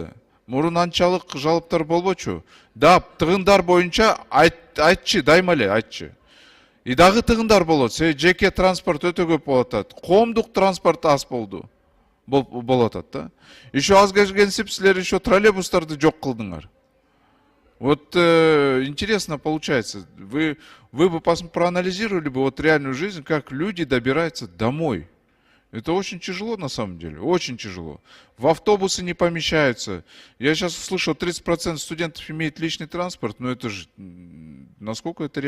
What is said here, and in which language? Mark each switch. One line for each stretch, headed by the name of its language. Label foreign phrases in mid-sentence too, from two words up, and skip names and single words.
Kyrgyz: Мурун анчалык жалоптор болбочу. Тыгындар боюнча айтчы, дайыма эле айтчы. И дагы тыгындар болот. Жеке транспорт өтө көп болуп атат. Коомдук транспорт аз болуп атат да. Ишо аз келгенсип, силер ишо троллейбустарды жок кылдыңар.
Russian: Вот интересно получается. Вы бы проанализировали бы вот реальную жизнь, как люди добираются домой. Это очень тяжело на самом деле, очень тяжело. В автобусы не помещаются. Я сейчас услышал, 30% студентов имеет личный транспорт, но это же, насколько это реально?